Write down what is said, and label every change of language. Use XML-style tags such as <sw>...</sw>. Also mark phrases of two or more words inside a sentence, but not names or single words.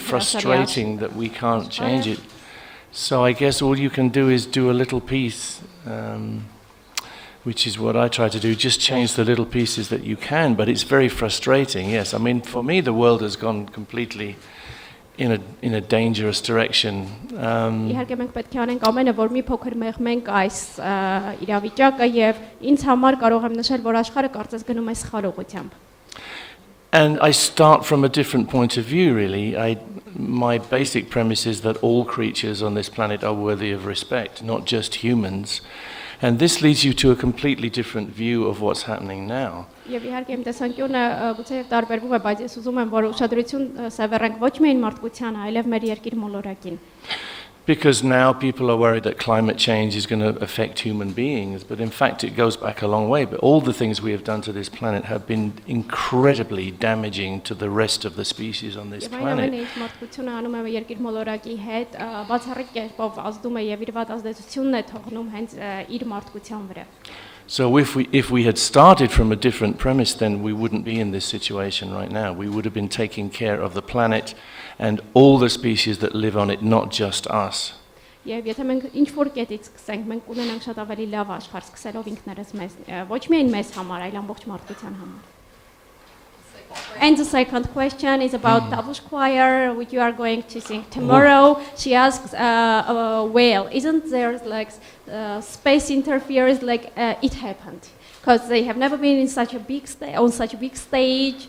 <en>frustrating that we can't change it. So I guess all you can do is do a little piece, which is what I try to do, just change the little pieces that you can, but it's very frustrating, yes. I mean, for me, the world has gone completely in a dangerous direction.</en> <hy>Իհարկե մենք պետք է անենք ամենը, որ մի փոքր մեղմենք այս իրավիճակը եւ ինձ համար կարող եմ նշել, որ աշխարհը կարծես գնում է սխալ ուղղությամբ։</hy> <en>And I start from a different point of view, really. My basic premise is that all creatures on this planet are worthy of respect, not just humans. And this leads you to a completely different view of what's happening now.</en> <hy>Եվ իհարկե իմ տեսանկյունը գուցե տարբերվում է, բայց ես ուզում եմ, որ ուշադրություն սևեռենք ոչ միայն մարդկությանը, այլև մեր երկիր մոլորակին։</hy> <en>Because now people are worried that climate change is going to affect human beings, but in fact it goes back a long way. But all the things we have done to this planet have been incredibly damaging to the rest of the species on this planet. So if we had started from a different premise, then we wouldn't be in this situation right now. We would have been taking care of the planet and all the species that live on it, not just us.</en> <hy>Եվ եթե մենք ինչ որ կետից սկսենք, մենք ունենանք շատ ավելի լավ աշխարհ, սկսելով ինքներս մեզ, ոչ միայն մեզ համար, այլ ամբողջ մարդկության համար.</hy> <en>And the second question is about Tavush choir, which you are going to sing tomorrow. She asks, well, isn't there like space interference like it happened? Because they have never been in such a big on such a big stage.</en>